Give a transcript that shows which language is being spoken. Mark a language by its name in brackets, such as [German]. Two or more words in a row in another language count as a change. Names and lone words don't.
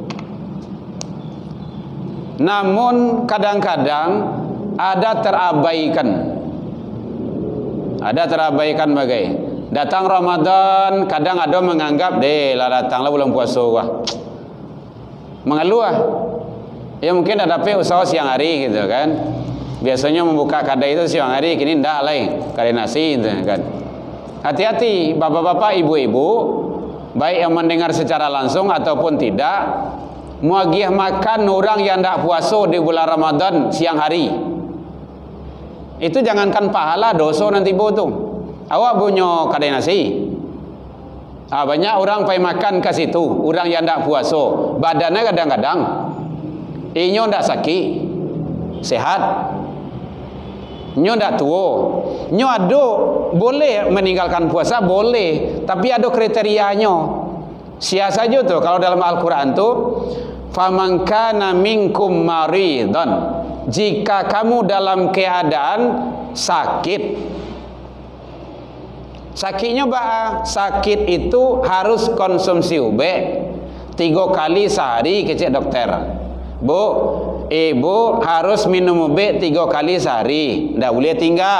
[Indonesian] Namun kadang-kadang ada terabaikan. Ada terabaikan bagai datang Ramadan, kadang ada menganggap datanglah bulan puasa wah. Mengeluh. Ya mungkin ada usaha siang hari gitu kan. Biasanya membuka kadai itu siang hari, [Minangkabau] kini ndak lah, [Indonesian] kadai nasi gitu kan. Hati-hati bapak-bapak, ibu-ibu, baik yang mendengar secara langsung ataupun tidak, muagih makan orang yang tak puasa di bulan Ramadan siang hari, itu jangankan pahala, dosa nanti tu. Awak punya kedai nasi, banyak orang pergi makan ke situ, orang yang tak puasa, badannya kadang-kadang inyo tak sakit, sehat, nyo tak tua, nyo ada boleh meninggalkan puasa, boleh, tapi ada kriterianya. [Minangkabau] Sia saja tu kalau dalam Al-Quran tu, [Arabic] فمن كان منكم مريضا, [Indonesian] jika kamu dalam keadaan sakit. Sakitnya apa? Sakit itu harus konsumsi ubat 3 kali sehari, [Minangkabau] kecek dokter. [Indonesian] Bu, ibu harus minum ubat 3 kali sehari, tidak boleh tinggal.